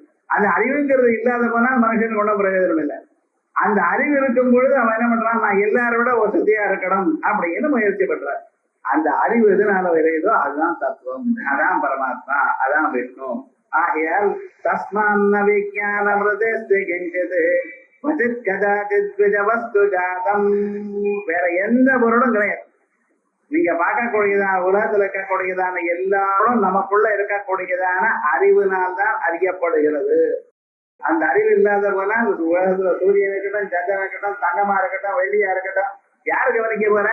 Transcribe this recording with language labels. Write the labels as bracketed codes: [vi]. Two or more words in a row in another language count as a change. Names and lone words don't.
[ta] அந்த அறிவுங்கிறது இல்லாத போனால் மனுஷனுக்கு ஒன்றும் பிரயோஜனம் இல்லை. அந்த அறிவு இருக்கும் பொழுது அவன் என்ன பண்றான்? நான் எல்லாரோட வசதியா இருக்கணும் அப்படின்னு முயற்சி பண்றான். அந்த அறிவு எதனால விரையுதோ அதுதான் தத்துவம், அதான் பரமாத்மா, அதான் விஷ்ணு. [sa] ஆகையால் तस्मान्न विज्ञानमृतेऽस्ति किञ्चित् क्वचित् कदाचित् विजवस्तु जातम्, [ta] வேற எந்த பொருளும் கிடையாது. நீங்க பார்க்கக்கூடியதான உலகத்துல இருக்கக்கூடியதான எல்லாரும் நமக்குள்ள இருக்கக்கூடியதான அறிவினால்தான் அறியப்படுகிறது. அந்த அறிவு இல்லாத போல உலகத்துல சூரியன் இருக்கட்டும், சந்திரன் இருக்கட்டும், தங்கமா இருக்கட்டும், வெள்ளியா இருக்கட்டும், யாரு கவனிக்க போற?